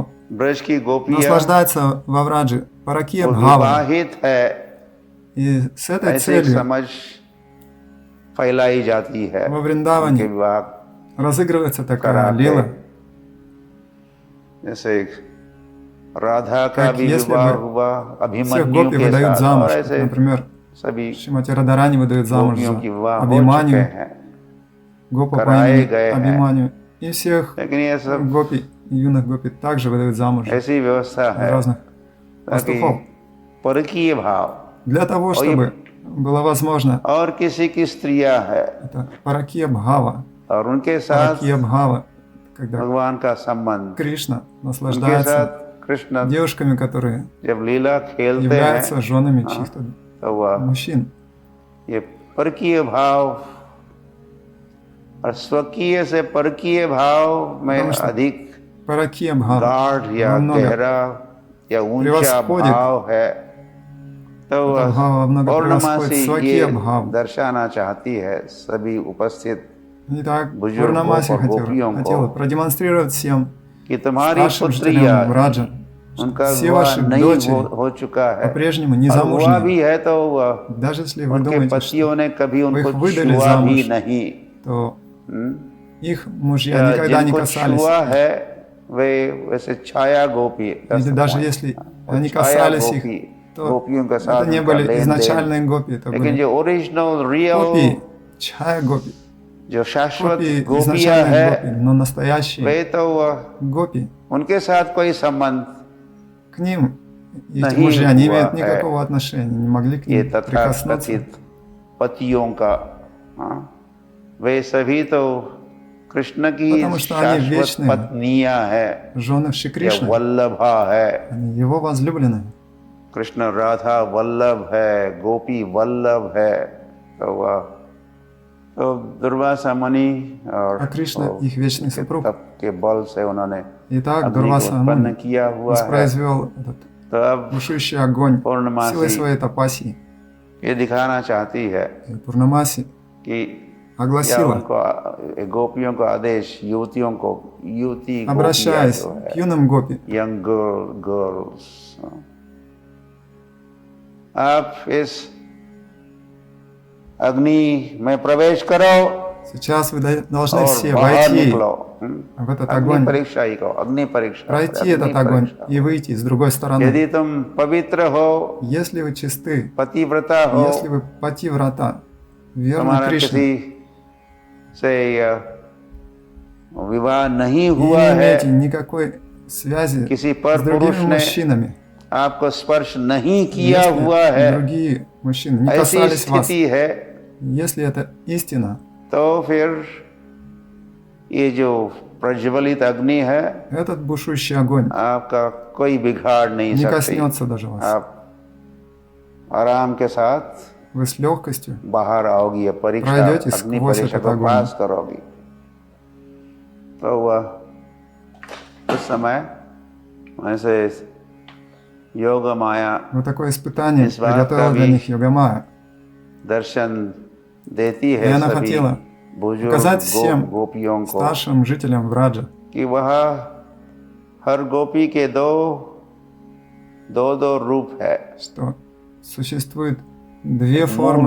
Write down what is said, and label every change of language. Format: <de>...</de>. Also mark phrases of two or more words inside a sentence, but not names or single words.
<hi>ब्रज की गोपियाँ</hi> <ru>наслаждается во Врадже Паракия</ru> <hi>वो</hi> <ru>Бхава.</ru> <hi>विवाहित है,</hi> <ru>И с этой</ru> <hi>ऐसे एक</hi> <ru>целью</ru> <hi>समझ फैलाई जाती है।</hi> <ru>во</ru> <hi>उनके</hi> <ru>Вриндаване</ru> <hi>विवाह</hi> <ru>разыгрывается такая</ru> <hi>कराते,</hi> <ru>лила.</ru> <hi>जैसे राधा का</hi> <ru>Как</ru> <hi>भी</hi> <ru>если</ru> <hi>विवाह</hi> <ru>бы</ru> <hi>हुआ</hi> <ru>всех</ru> <hi>अभिमन्यु</hi> <ru>гопи</ru> <hi>के</hi> <ru>выдают</ru> <hi>साथ,</hi> <ru>замуж.</ru> <hi>और</hi> <ru>Как,</ru> <hi>ऐसे</hi> <ru>например,</ru> <hi>सभी</hi> <ru>Шримати Радарани выдают замуж</ru> <hi>गोपियों</hi> <ru>за</ru> <hi>की विवाह हो</hi> <ru>Абхиманью,</ru> <hi>चुके हैं,</hi> <ru>Гопа по</ru> <hi>कराए</hi> <ru>имени</ru> <hi>गए हैं।</hi> <ru>Абхиманью. И всех</ru> <hi>लेकिन ये सब</hi> <ru>гопи, юных гопи также выдают замуж</ru> <hi>ऐसी व्यवस्था है</hi> <ru>разных</ru> <hi>ताकि</hi> <ru>пастухов.</ru> <hi>परकीय भाव</hi> <ru>Для того, чтобы было возможно,</ru> <hi>और किसी की स्त्रियां है</hi> <ru>это Паракия Бхава.</ru> <hi>और उनके साथ</hi> <ru>Паракия Бхава, когда</ru> <hi>भगवान का संबंध,</hi> <ru>Кришна</ru> <hi>उनके</hi> <ru>наслаждается</ru> <hi>साथ कृष्ण</hi> <ru>девушками, которые</ru> <hi>जब लीला खेलते हैं</hi> <ru>являются женами чьих-то</ru> <hi>तो वह</hi> <ru>мужчин.</ru> <hi>ये परकीय भाव और स्वकीय से परकीय भाव में</hi> <ru>потому что</ru> <hi>अधिक</hi> <ru>Паракия Бхава</ru> <hi>गाढ़ या</hi> <ru>намного</ru> <hi>गहरा या ऊंचा</hi> <ru>превосходит</ru> <hi>भाव है, तो</hi> <ru>это Бхава много</ru> <hi>पौर्णमासी</hi> <ru>превосходит</ru> <hi>ये</hi> <ru>Свакия Бхава.</ru> <hi>दर्शाना चाहती है सभी उपस्थित</hi> <ru>Итак,</ru> <hi>बुजुर्गों</hi> <ru>Пурнамаси</ru> <hi>और गोपियों</hi> <ru>хотела</ru> <hi>को</hi> <ru>продемонстрировать всем</ru> <hi>कि तुम्हारी</hi> <ru>старшим</ru> <hi>पुत्रियां,</hi> <ru>жителям Враджа,</ru> <hi>उनका</hi> <ru>все</ru> <hi>विवाह</hi> <ru>ваши</ru> <hi>नहीं</hi> <ru>дочери</ru> <hi>हो चुका है,</hi> <ru>по-прежнему</ru> <hi>और हुआ</hi> <ru>незамужние.</ru> <hi>भी है तो</hi> <ru>Даже если вы</ru> <hi>उनके</hi> <ru>думаете,</ru> <hi>पतियों</hi> <ru>что</ru> <hi>ने कभी उनको</hi> <ru>их выдали</ru> <hi>छुआ</hi> <ru>замуж,</ru> <hi>भी नहीं।</hi> <ru>то их мужья никогда не</ru> <hi>जिनको</hi> <ru>касались.</ru> <hi>छुआ है वे वैसे छाया गोपी,</hi> <ru>Или даже если они</ru> <hi>छाया</hi> <ru>касались их,</ru> <hi>गोपी,</hi> <ru>то</ru> <hi>गोपियों के साथ</hi> <ru>это не</ru> <hi>उनका</hi> <ru>были</ru> <hi>लेन-देन।</hi> <ru>изначальные гопи, это</ru> <hi>लेकिन</hi> <ru>были</ru> <hi>जो</hi> <en>original real</en> <ru>гопи, чая гопи.</ru> <hi>जो शाश्वत</hi> <ru>Копии,</ru> <hi>गोपियां</hi> <ru>изначальные гопи,</ru> <hi>है</hi> <ru>но настоящие</ru> <hi>वे तो</hi> <ru>гопи,</ru> <hi>उनके साथ कोई संबंध</hi> <ru>к ним эти</ru> <hi>नहीं</hi> <ru>мужья не</ru> <hi>हुआ</hi> <ru>имеют</ru> <hi>है।</hi> <ru>никакого отношения, не могли к</ru> <hi>ये</hi> <ru>ним прикоснуться.</ru> <hi>तथाकथित पतियों का, हाँ, वे सभी तो कृष्ण की</hi> <ru>Потому что они</ru> <hi>शाश्वत</hi> <ru>вечные</ru> <hi>पत्नियां है</hi> <ru>жены Шри</ru> <hi>या</hi> <ru>Кришны,</ru> <hi>वल्लभा है।</hi> <ru>они его возлюбленные.</ru> <hi>कृष्ण राधा वल्लभ है, गोपी वल्लभ है। तो वह तो दुर्वासा मुनि और</hi> <ru>А Кришна их вечный सупруг.</ru> <hi>तप के बल से उन्होंने</hi> <ru>Итак,</ru> <hi>अग्नि को</hi> <ru>Дурваса</ru> <hi>उत्पन्न</hi> <ru>Муни</ru> <hi>किया हुआ है।</hi> <ru>воспроизвел этот</ru> <hi>तो अब</hi> <ru>бушующий огонь</ru> <hi>पूर्णमासी</hi> <ru>силой своей тапасии.</ru> <hi>ये दिखाना चाहती है</hi> <ru>И Пурнамаси</ru> <hi>कि या</hi> <ru>огласила,</ru> <hi>उनको गोपियों को आदेश युवतियों को, युवती गोपियां</hi> <ru>обращаясь</ru> <hi>जो</hi> <ru>к</ru> <hi>है,</hi> <ru>юным гопи,</ru> <en>young girls,</en> <hi>आप इस अग्नि में प्रवेश करो</hi> <ru>сейчас вы должны</ru> <hi>और</hi> <ru>все</ru> <hi>बाहर</hi> <ru>войти</ru> <hi>निकलो।</hi> <ru>в этот</ru> <hi>अग्नि</hi> <ru>огонь,</ru> <hi>परीक्षा ही कहो, अग्नि परीक्षा,</hi> <ru>пройти</ru> <hi>अग्नि</hi> <ru>этот огонь</ru> <hi>परीक्षा।</hi> <ru>и выйти с другой стороны.</ru> <hi>यदि तुम पवित्र हो,</hi> <ru>Если вы чисты,</ru> <hi>पतिव्रता हो,</hi> <ru>если вы пативрата, верны</ru> <hi>तुम्हारा</hi> <ru>Кришне,</ru> <hi>किसी से विवाह नहीं</hi> <ru>и</ru> <hi>हुआ</hi> <ru>не</ru> <hi>है,</hi> <ru>имеете никакой связи</ru> <hi>किसी</hi> <ru>с</ru> <hi>पर पुरुष</hi> <ru>другими</ru> <hi>ने</hi> <ru>мужчинами,</ru> <hi>आपको स्पर्श नहीं किया</hi> <ru>если</ru> <hi>हुआ है,</hi> <ru>другие мужчины не</ru> <hi>ऐसी</hi> <ru>касались вас,</ru> <hi>स्थिति है,</hi> <ru>если это истина,</ru> <hi>तो फिर ये जो प्रज्वलित अग्नि है</hi> <ru>этот бушующий огонь</ru> <hi>आपका कोई बिगाड़ नहीं</hi> <ru>не</ru> <hi>सकती।</hi> <ru>коснется даже вас.</ru> <hi>आप आराम के साथ</hi> <ru>Вы с легкостью</ru> <hi>बाहर आओगी, या परीक्षा,</hi> <ru>пройдете</ru> <hi>अग्नि</hi> <ru>сквозь</ru> <hi>परीक्षा</hi> <ru>этот</ru> <hi>को</hi> <ru>огонь.</ru> <hi>पास करोगी। तो वह उस समय ऐसे योग माया</hi> <ru>Вот такое испытание</ru> <hi>इस बात</hi> <ru>приготовила</ru> <hi>का</hi> <ru>для</ru> <hi>भी</hi> <ru>них Йога-майя.</ru> <hi>दर्शन देती</hi> <ru>И</ru> <hi>है</hi> <ru>она</ru> <hi>सभी</hi> <ru>хотела</ru> <hi>बुजुर्ग</hi> <ru>показать всем</ru> <hi>गोपियों को</hi> <ru>старшим жителям Враджа,</ru> <hi>कि वह हर गोपी के दो रूप है,</hi> <ru>что सуществует две формы</ru>